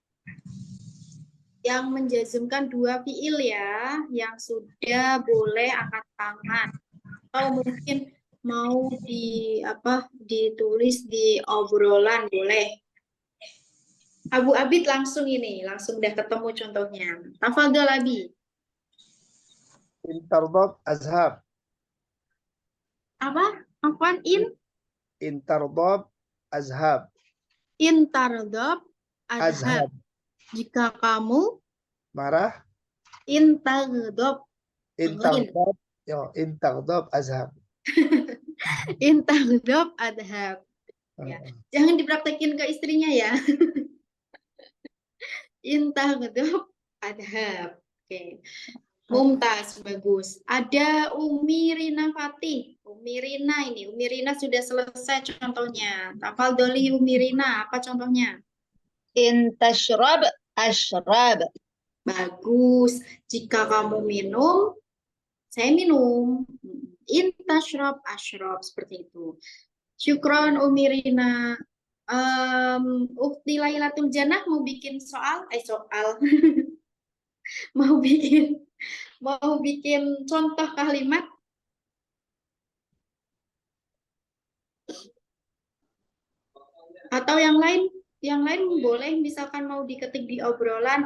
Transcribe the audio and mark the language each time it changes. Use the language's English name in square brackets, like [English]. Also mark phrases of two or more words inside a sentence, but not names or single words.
[Indonesian] Yang menjazmkan 2 fiil ya. Yang sudah boleh angkat tangan. Atau mungkin mau ditulis di obrolan boleh. Abu Abid langsung udah ketemu contohnya. [Arabic] تفضل أبي. إن تغضب أغضب. [Indonesian] Apa? Apaan in? [Arabic] إن تغضب أغضب. إن تغضب أغضب. Azhab. [Indonesian] Jika kamu Marah. [Arabic] إن تغضب. إن تغضب. إن تغضب أغضب. إن تغضب أغضب. [Indonesian] Ya. Jangan dipraktekin ke istrinya ya. [Arabic] إن تغضب أغضب. [Indonesian] Oke. Mumtaz, bagus. Ada Umi Rina Fatih. Umi Rina sudah selesai contohnya. Tafadholi Umi Rina, apa contohnya? [Arabic] إن تشرب أشرب. [Indonesian] Bagus. Jika kamu minum, saya minum. [Arabic] إن تشرب أشرب, [Indonesian] seperti itu. Syukron Umi Rina. Ukti Lailatul Jannah mau bikin soal, mau bikin contoh kalimat. Atau yang lain boleh, misalkan mau diketik di obrolan.